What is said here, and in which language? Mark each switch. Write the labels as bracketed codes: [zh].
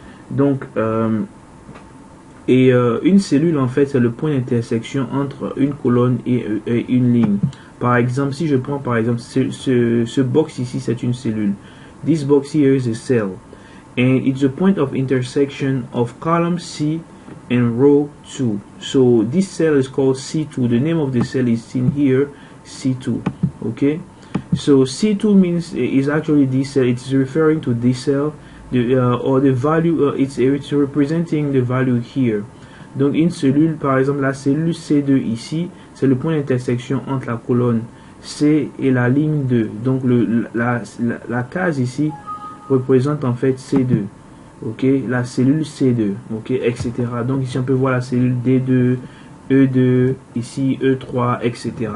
[fr] Donc une cellule, en fait, c'est le point d'intersection entre une colonne et une ligne. Par exemple, si je prends par exemple ce box ici, c'est une cellule. [en] This box here is a cell, and it's a point of intersection of column C and row 2. So this cell is called C2. The name of the cell is seen here, C2. Okay, so C2 means is actually this cell. It's referring to this cell, or the value. It's representing the value here. [fr] Donc une cellule, par exemple la cellule C2 ici, c'est le point d'intersection entre la colonne C et la ligne 2. Donc la case ici représente en fait C2. Ok, la cellule C2, ok, etc. Donc ici on peut voir la cellule D2, E2, ici E3, etc.